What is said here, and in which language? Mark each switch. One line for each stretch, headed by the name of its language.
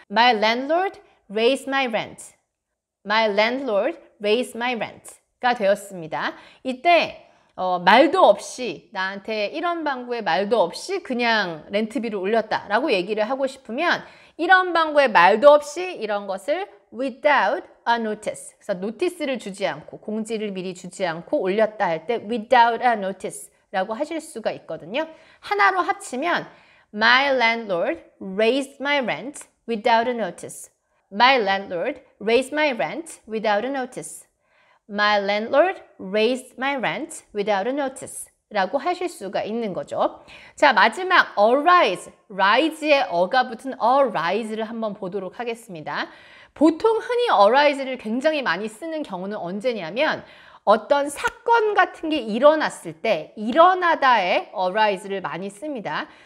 English: My landlord raised my rent. My landlord raised my rent가 되었습니다.
Korean: 이때 말도 없이 나한테 이런 방구에 말도 없이 그냥 렌트비를 올렸다라고 얘기를 하고 싶으면 이런 방구에 말도 없이 이런 것을
English: without a notice.
Korean: 그래서 노티스를 주지 않고 공지를 미리 주지 않고 올렸다 할 때
English: without a notice
Korean: 라고 하실 수가 있거든요. 하나로 합치면
English: My landlord raised my rent without a notice. My landlord raised my rent without a notice. My landlord raised my rent without a notice
Korean: 라고 하실 수가 있는 거죠. 자, 마지막 arise, rise에 어가 붙은 arise를 한번 보도록 하겠습니다. 보통 흔히 arise를 굉장히 많이 쓰는 경우는 언제냐면 어떤 사건 같은 게 일어났을 때 일어나다에 arise를 많이 씁니다.